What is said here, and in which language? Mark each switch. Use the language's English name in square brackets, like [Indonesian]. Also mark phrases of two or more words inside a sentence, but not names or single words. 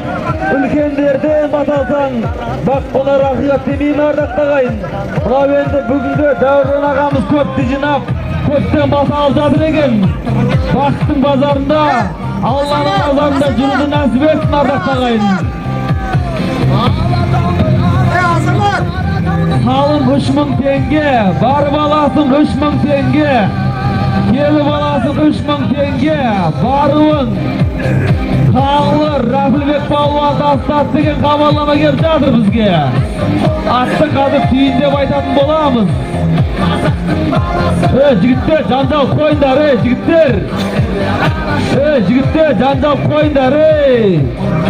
[Kazakh] Үлкендерден баталсаң, бақ болар ақиқат демейін ардақты ағайын. Мынау енді бүгінгі Дәурен ағамыз көпті жинап, көптен баса алып жатыр екен. Бақыттың базарында, Алланың базарында жүруді нәсіп етсін ардақты ағайын. [Uzbek] Salım 3.000 tenge, barib olasın 3.000 tenge, kelip olasın 3.000 tenge, baribin Kanlı Rafibek Palvan tashladi degan xabarnoma kelib жатыр bizga. Atni qadib tiyin deb aytатын bo'lamiz. Jigitlar, janjal qo'yinglar, jigitlar. Jigitlar, janjal qo'yinglar.